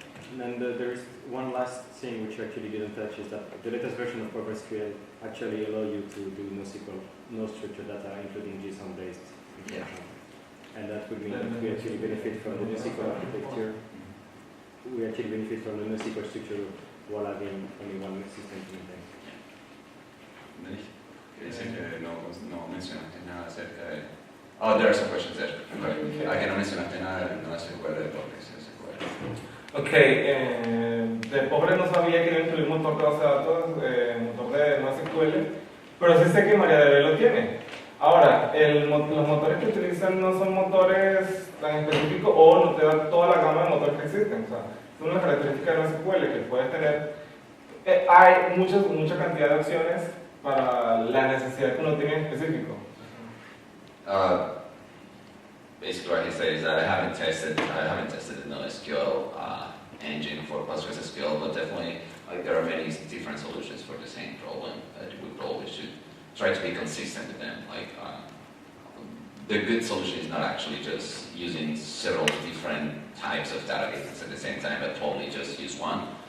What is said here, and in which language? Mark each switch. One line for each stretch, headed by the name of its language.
English: And then there is one last thing which you actually didn't touch, is that the latest version of PostgreSQL actually allow you to do NoSQL, no structured data, including JSON-based expression. And that would mean that we actually benefit from the NoSQL architecture. We actually benefit from the NoSQL structure while having only one system to maintain.
Spanish: Dicen que no mencionaste nada acerca de...
English: Oh, there are some questions there.
Spanish: Okay. Que no mencionaste nada de NoSQL de PostgreSQL. Ok, de pobre no sabía que iba a incluir motor de base de datos, motor de NoSQL, pero sí sé que MariaDB lo tiene. Ahora, los motores que utilizan no son motores tan específicos o no te dan toda la gama de motores que existen. O sea, es una característica de NoSQL que puedes tener. Hay mucha cantidad de opciones para la necesidad que uno tiene en específico.
English: Basically, what he said is that I haven't tested the NoSQL engine for PostgreSQL, but definitely, like, there are many different solutions for the same problem that we probably should try to be consistent with them. Like, the good solution is not actually just using several different types of databases at the same time, but probably just use one.